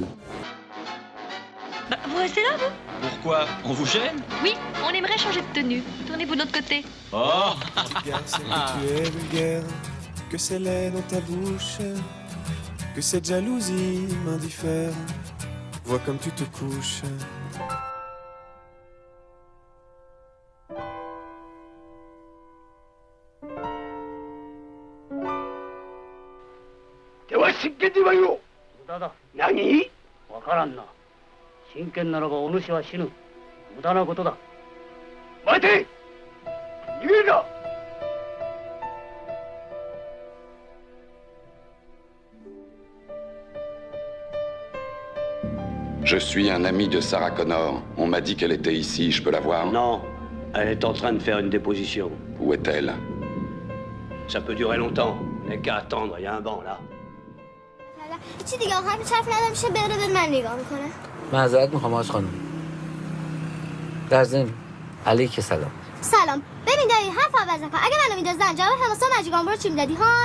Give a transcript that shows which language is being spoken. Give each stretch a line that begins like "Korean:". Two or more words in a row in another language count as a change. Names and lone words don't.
French: Bah, vous restez là, vous? Pourquoi? On vous gêne? Oui, on aimerait changer de tenue. Tournez-vous de l'autre côté. Oh! Regarde, c'est que tu es vulgaire, que c'est laid dans ta bouche, que cette jalousie m'indiffère. Vois comme tu te couches.
Japanese: Nani? わからんな。真剣ならばお主は死ぬ。無駄なことだ。待て！逃げるな！
French: Je suis un ami de Sarah Connor. On m'a dit qu'elle était ici, je peux la voir? Non, elle est en train de faire une déposition. Où est-elle? Ça peut durer longtemps. N'est qu'à attendre, il y a un banc là.
Persian: چی دیگه آخر پیش حرف ندارم میشه بره به من نگاه میکنه. معذرت میخوام آج خانم. در ضمن علیک سلام. سلام. ببین دایی حرف عوض نکن. اگه منو میدازن جواب حماسه و مجیگان برو چی میدادی هان؟